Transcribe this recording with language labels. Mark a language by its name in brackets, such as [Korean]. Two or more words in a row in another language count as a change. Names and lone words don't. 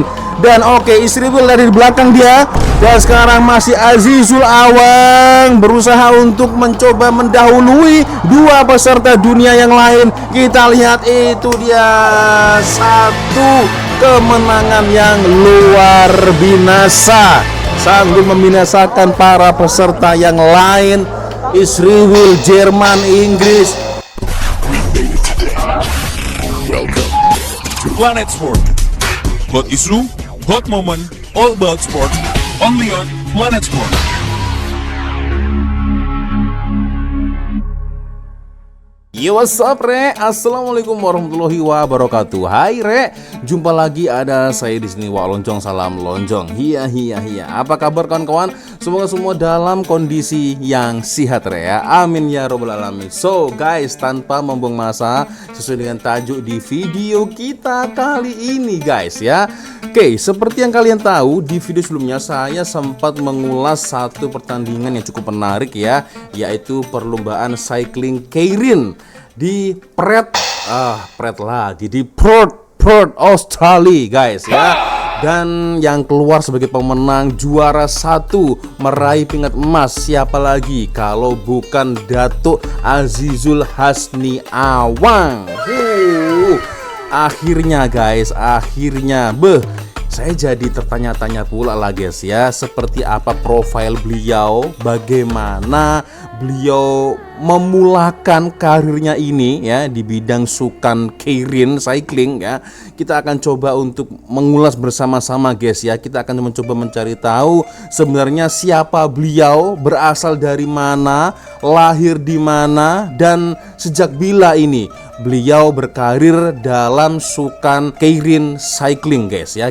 [Indonesian] Dan oke, Israel dari belakang dia. Dan sekarang masih Azizul Awang berusaha untuk mencoba mendahului dua peserta dunia yang lain. Kita lihat itu dia, satu kemenangan yang luar binasa, sanggup membinasakan para peserta yang lain. Israel, Jerman, Inggris. [English] Welcome to Planet Sport. Hot issue, hot moment, all about sport. Only on Planet Sport. Yo, what's up, Re? [Arabic] السلام عليكم ورحمة الله وبركاته. [Indonesian] Hai, Re. Jumpa lagi ada saya di sini, Wak Lonjong. Salam lonjong. Hiya. Apa kabar, kawan-kawan? Semoga semua dalam kondisi yang sehat, Re ya. [Arabic] آمين يا رب العالمين. [English] So, guys, [Indonesian] tanpa membuang masa, sesuai dengan tajuk di video kita kali ini, guys ya. Oke, seperti yang kalian tahu, di video sebelumnya saya sempat mengulas satu pertandingan yang cukup menarik ya, yaitu perlombaan cycling keirin di Perth Australia, guys ya. Dan yang keluar sebagai pemenang juara satu meraih pingat emas siapa lagi kalau bukan Datuk Azizul Hasni Awang. Akhirnya, guys, saya jadi tertanya-tanya pula lah, guys ya, seperti apa profil beliau, bagaimana beliau memulakan karirnya ini ya di bidang sukan keirin cycling ya. Kita akan coba untuk mengulas bersama-sama, guys ya. Kita akan mencoba mencari tahu sebenarnya siapa beliau, berasal dari mana, lahir di mana, dan sejak bila ini beliau berkarir dalam sukan keirin cycling, guys ya.